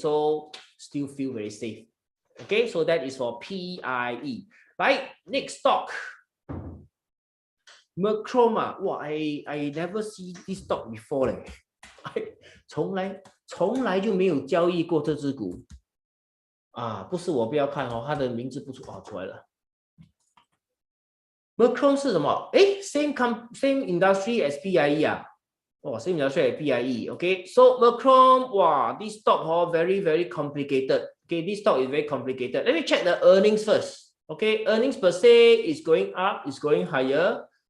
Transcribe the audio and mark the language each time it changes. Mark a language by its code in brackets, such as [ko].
[en] So still feel very safe. Okay, so that is for PIE. Right, next stock. Merchroma. Wow, I never see this stock before [zh] 从来就没有交易过这只股。不是我不要看它的名字不出来了。 [en] Merchroma [zh] 是什么？ [en] same industry as PIE Oh, same industry as PIE. Okay, so Macron, wow, this stock very, very complicated. Okay, this stock is very complicated. Let me check the earnings first. Okay, earnings per se is going up, is going higher.